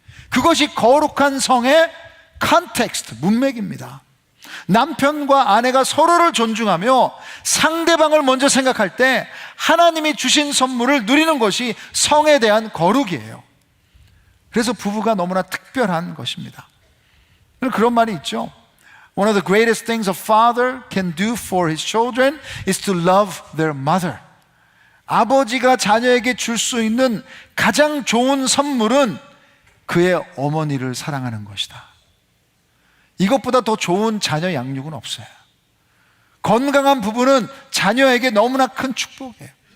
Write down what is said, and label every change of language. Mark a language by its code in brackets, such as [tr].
[ko] 그것이 거룩한 성의 컨텍스트, 문맥입니다. 남편과 아내가 서로를 존중하며 상대방을 먼저 생각할 때 하나님이 주신 선물을 누리는 것이 성에 대한 거룩이에요. 그래서 부부가 너무나 특별한 것입니다. 그런 말이 있죠. [en] One of the greatest things a father can do for his children is to love their mother. [ko] 아버지가 자녀에게 줄 수 있는 가장 좋은 선물은 그의 어머니를 사랑하는 것이다. 이것보다 더 좋은 자녀 양육은 없어요. 건강한 부부는 자녀에게 너무나 큰 축복이에요.